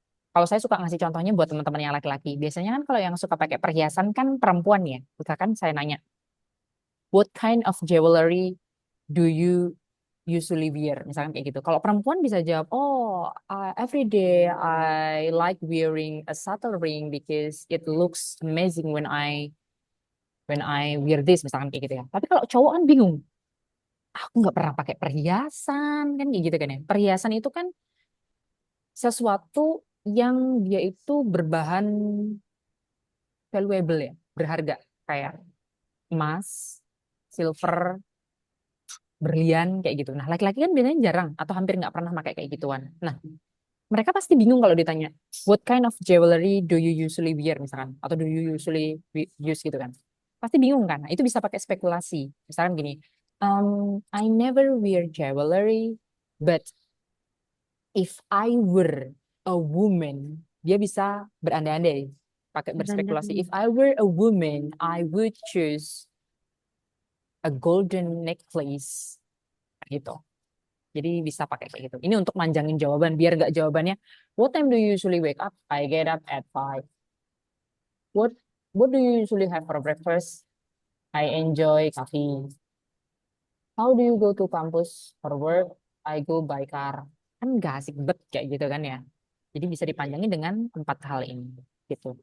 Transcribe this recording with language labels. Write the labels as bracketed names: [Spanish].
[Indonesian] Kalau saya suka ngasih contohnya buat teman-teman yang laki-laki. Biasanya kan kalau yang suka pakai perhiasan kan perempuan ya. Misalkan saya nanya, [English] what kind of jewelry do you usually wear? [Indonesian] Misalkan kayak gitu. Kalau perempuan bisa jawab, oh, [English] every day I like wearing a subtle ring because it looks amazing when I wear this, [Indonesian] misalkan kayak gitu ya. Tapi kalau cowok kan bingung. Aku nggak pernah pakai perhiasan kan kayak gitu kan ya. Perhiasan itu kan sesuatu yang dia itu berbahan valuable ya, berharga kayak emas, silver, berlian kayak gitu. Nah, laki-laki kan biasanya jarang atau hampir nggak pernah pakai kayak gituan. Nah, mereka pasti bingung kalau ditanya, [English] what kind of jewelry do you usually wear [Indonesian] misalkan, atau [English] do you usually use [Indonesian] gitu kan. Pasti bingung kan. Nah, itu bisa pakai spekulasi. Misalkan gini, [English] I never wear jewelry, but if I were a woman, [Indonesian] dia bisa berandai-andai pakai berspekulasi. [English] If I were a woman, I would choose a golden necklace gitu. [Indonesian] Jadi bisa pakai kayak gitu. Ini untuk manjangin jawaban biar nggak jawabannya [English] what time do you usually wake up? I get up at 5. What what do you usually have for breakfast? I enjoy coffee. How do you go to campus for work? I go by car. [Indonesian] Kan nggak asik bet kayak gitu kan ya. Jadi bisa dipanjangin dengan 4 hal ini gitu.